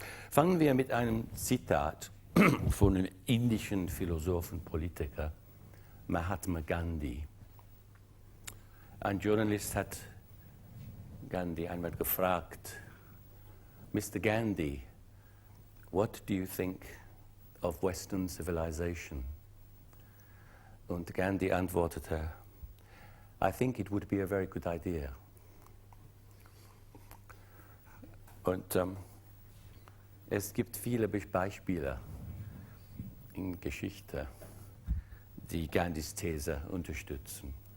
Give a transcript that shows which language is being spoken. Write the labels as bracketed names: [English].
[German] Fangen wir mit einem Zitat von einem indischen Philosophen und Politiker, Mahatma Gandhi. Ein Journalist hat Gandhi einmal gefragt, Mr. [English] Gandhi, what do you think of Western civilization? [German] Und Gandhi antwortete, [English] I think it would be a very good idea. [German] Und es gibt viele Beispiele in Geschichte, die Gandhis These unterstützen.